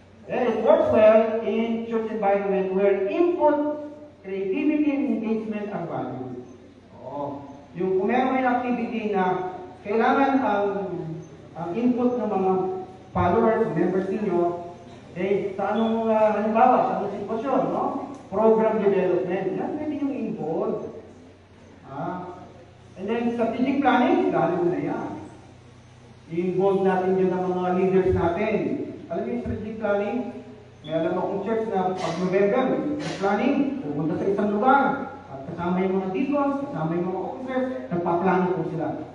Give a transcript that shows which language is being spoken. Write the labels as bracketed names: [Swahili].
[English] It works well in church environment where input, creativity, and engagement are valued. [Filipino] Yung kung meron may activity na kailangan ang input ng mga followers, members ninyo, sa anong halimbawa, sa anong sitwasyon, no? Program development, yan pwede yung involve. [English] And then strategic planning, [Filipino] lalo na yan. I-involve natin dyan ang mga leaders natin. Alam mo yung strategic planning? May alam akong church na pag November, planning, pupunta sa isang lugar. At kasama yung mga deacons, kasama yung mga officers, nagpaplano po sila.